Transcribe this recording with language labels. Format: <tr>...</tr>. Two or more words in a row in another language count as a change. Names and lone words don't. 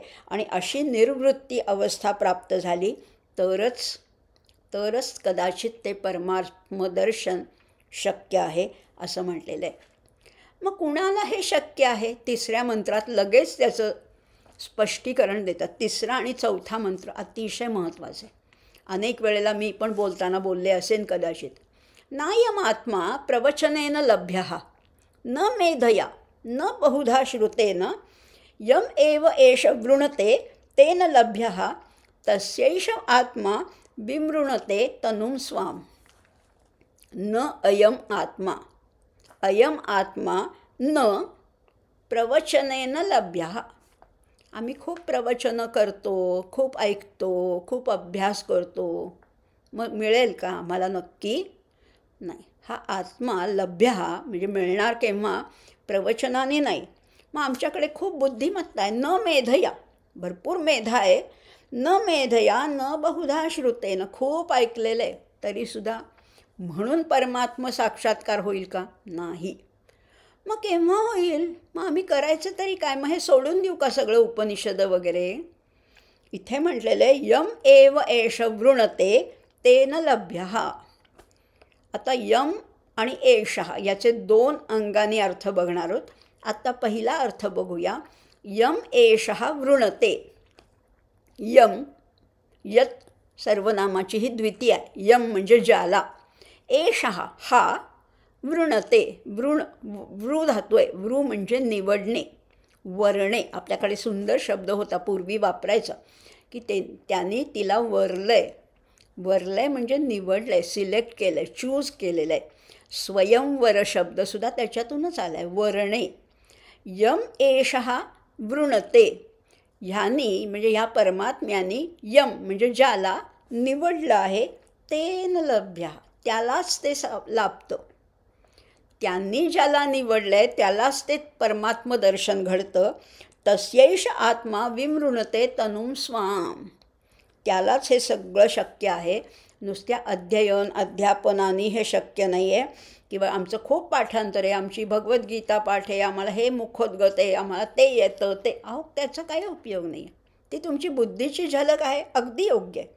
<mr>आणि अशी निर्वृत्ती अवस्था प्राप्त झाली तरच कदाचित ते परमात्मदर्शन शक्य आहे असं म्हटलेलं आहे. मग कुणाला हे शक्य आहे? तिसऱ्या मंत्रात लगेच त्याचं स्पष्टीकरण देतात. तिसरा आणि चौथा मंत्र अतिशय महत्त्वाचे. अनेक वेळेला मी पण बोलताना बोलले असेन कदाचित.</mr> <sa>नायम आत्मा प्रवचनेन लभ्यः न मेधया न बहुधा श्रुतेन यम एव एष वृणते तेन लभ्यः तस्यैष आत्मा विमृणते तनुं स्वाम. न अयम आत्मा, अयम आत्मा न प्रवचनेन लभ्यः.</sa> <mr>आम्ही खूप प्रवचनं करतो, खूप ऐकतो, खूप अभ्यास करतो, मग मिळेल का आम्हाला? नक्की नाही. हा आत्मा लभ्य म्हणजे मिळणार केव्हा? प्रवचनाने नाही. मग आमच्याकडे खूप बुद्धिमत्ता आहे.</mr> <sa>न मेधया,</sa> <mr>भरपूर मेधा आहे.</mr> <sa>न मेधया न बहुधा श्रुतेन,</sa> <mr>खूप ऐकलेलं आहे तरीसुद्धा. म्हणून परमात्म साक्षात्कार होईल का? नाही. मग केव्हा होईल? मग आम्ही करायचं तरी काय? मग हे सोडून देऊ का सगळं उपनिषद वगैरे? इथे म्हटलेलं आहे</mr> <sa>यम एव एष वृणते तेन लभ्यः.</sa> <mr>आता यम आणि एषः याचे दोन अंगाने अर्थ बघणार आहोत. आता पहिला अर्थ बघूया.</mr> <sa>यम एषः वृणते.</sa> <mr>यम, यत सर्वनामाची ही द्वितीय आहे. यम म्हणजे ज्याला. एषः हा वृणते. वृ धातू आहे. वृ म्हणजे निवडणे, वरणे. आपल्याकडे सुंदर शब्द होता पूर्वी वापरायचा की त्याने तिला वरलंय. वरलंय म्हणजे निवडलंय, सिलेक्ट केलं आहे, चूज केलेलं आहे. स्वयंवर शब्दसुद्धा त्याच्यातूनच आला आहे, वरणे.</mr> <sa>यम एषः वृणते.</sa> <mr>ह्यानी म्हणजे ह्या परमात्म्यानी यम म्हणजे ज्याला निवडलं आहे</mr> <sa>तेन लभ्य,</sa> <mr>त्यालाच ते लाभतं. त्यांनी ज्याला निवडलं आहे त्यालाच ते परमात्मदर्शन घडतं.</mr> <sa>तस्यैष आत्मा विमृणते तनुं स्वाम.</sa> <mr>त्यालाच हे सगळं शक्य आहे. नुसत्या अध्ययन अध्यापनाने हे शक्य नाही आहे. किंवा आमचं खूप पाठांतर आहे, आमची भगवद्गीता पाठ आहे, आम्हाला हे मुखोद्गत आहे, आम्हाला ते येतं ते. अहो त्याचा काही उपयोग नाही आहे. ती तुमची बुद्धीची झलक आहे, अगदी योग्य आहे.</mr>